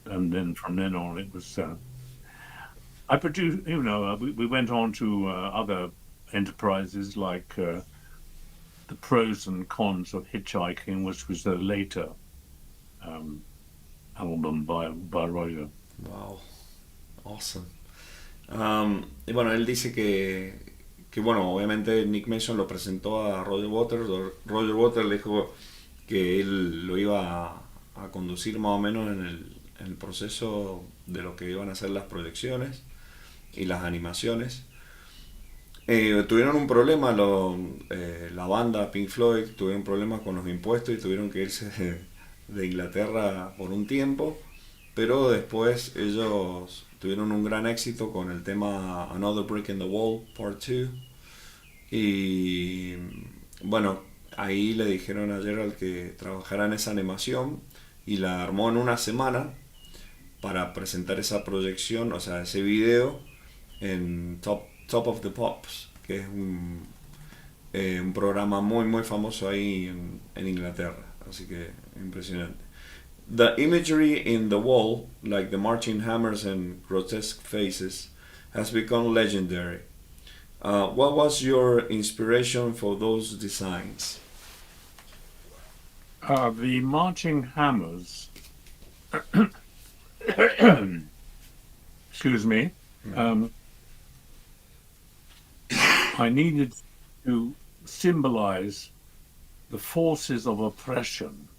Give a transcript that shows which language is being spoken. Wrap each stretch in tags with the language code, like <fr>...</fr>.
<en>And then from then on, it was. I produced, we went on to other enterprises like The Pros and Cons of Hitchhiking, which was a later album by Roger. Wow. Awesome.</en> <es>Y bueno, él dice que bueno, obviamente Nick Mason lo presentó a Roger Waters. Roger Waters le dijo que él lo iba a conducir más o menos en el proceso de lo que iban a ser las proyecciones y las animaciones. Tuvieron un problema, la banda Pink Floyd tuvieron problemas con los impuestos y tuvieron que irse de Inglaterra por un tiempo, pero después ellos tuvieron un gran éxito con el tema Another Brick in the Wall Part 2 y bueno, ahí le dijeron a Gerald que trabajara en esa animación y la armó en una semana para presentar esa proyección, o sea, ese video en Top of the Pops, que es un programa muy muy famoso ahí en Inglaterra, así que impresionante.</es> <en>The imagery in the wall, like the marching hammers and grotesque faces, has become legendary. What was your inspiration for those designs? The marching hammers, excuse me, um, I needed to symbolize the forces of oppression.</en>